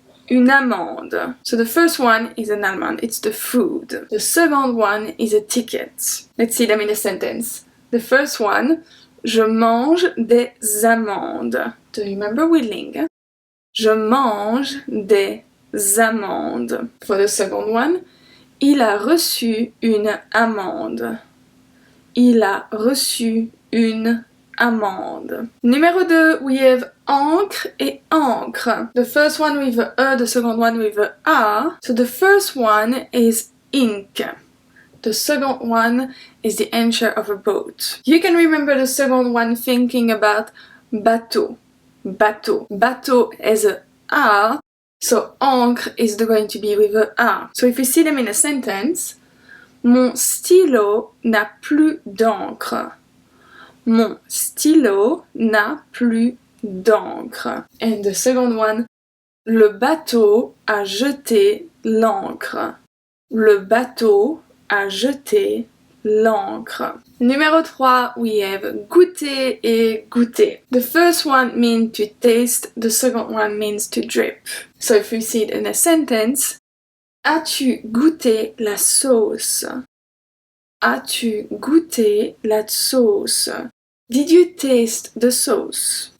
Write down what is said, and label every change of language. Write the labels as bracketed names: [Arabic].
[English] Une amende. So the first one is an almond, it's the food. The second one is a ticket. Let's see them in a sentence. The first one, [French] je mange des amandes. [English] Do you remember whittling? [French] Je mange des amandes. [English] For the second one, [French] il a reçu une amende. Il a reçu une amende. [English] Numéro 2, we have ancre et ancre. The first one with a E, the second one with a A. So the first one is ink. The second one is the anchor of a boat. You can remember the second one thinking about bateau. Bateau. Bateau has a A, so ancre is going to be with a A. So if you see them in a sentence, [French] mon stylo n'a plus d'encre. Mon stylo n'a plus d'encre. [English] And the second one, [French] le bateau a jeté l'ancre. Le bateau a jeté l'ancre. [English] Numéro 3, we have goûter et goûter. The first one means to taste, the second one means to drip. So if we see it in a sentence, [French] as-tu goûté la sauce? As-tu goûté la sauce? [English] Did you taste the sauce?